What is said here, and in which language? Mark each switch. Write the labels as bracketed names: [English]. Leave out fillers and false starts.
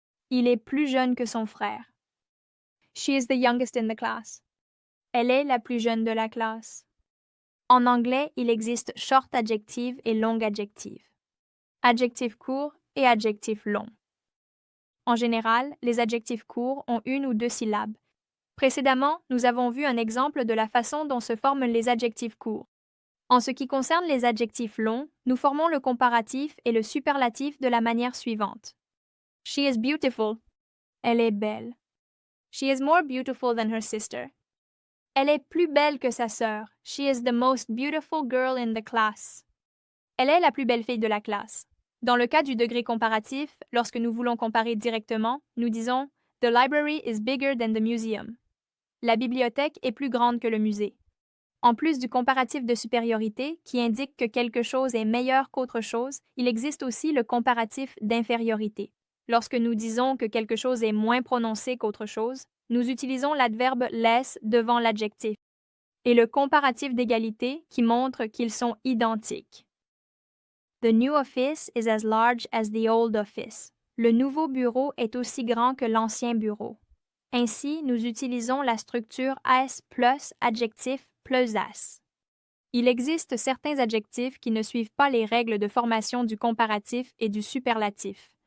[French] Il est plus jeune que son frère. [English] She is the youngest in the class. [French] Elle est la plus jeune de la classe. En anglais, il existe [English] short adjective [French] et [English] long adjective. [French] Adjectif court et adjectif long. En général, les adjectifs courts ont 1 ou 2 syllabes. Précédemment, nous avons vu un exemple de la façon dont se forment les adjectifs courts. En ce qui concerne les adjectifs longs, nous formons le comparatif et le superlatif de la manière suivante. [English] She is beautiful. [French] Elle est belle. [English] She is more beautiful than her sister. [French] Elle est plus belle que sa sœur. [English] She is the most beautiful girl in the class. [French] Elle est la plus belle fille de la classe. Dans le cas du degré comparatif, lorsque nous voulons comparer directement, nous disons [English] The library is bigger than the museum. [French] La bibliothèque est plus grande que le musée. En plus du comparatif de supériorité, qui indique que quelque chose est meilleur qu'autre chose, il existe aussi le comparatif d'infériorité. Lorsque nous disons que quelque chose est moins prononcé qu'autre chose, nous utilisons l'adverbe less devant l'adjectif, et le comparatif d'égalité qui montre qu'ils sont identiques. [English] The new office is as large as the old office. [French] Le nouveau bureau est aussi grand que l'ancien bureau. Ainsi, nous utilisons la structure as plus adjectif plus as. Il existe certains adjectifs qui ne suivent pas les règles de formation du comparatif et du superlatif.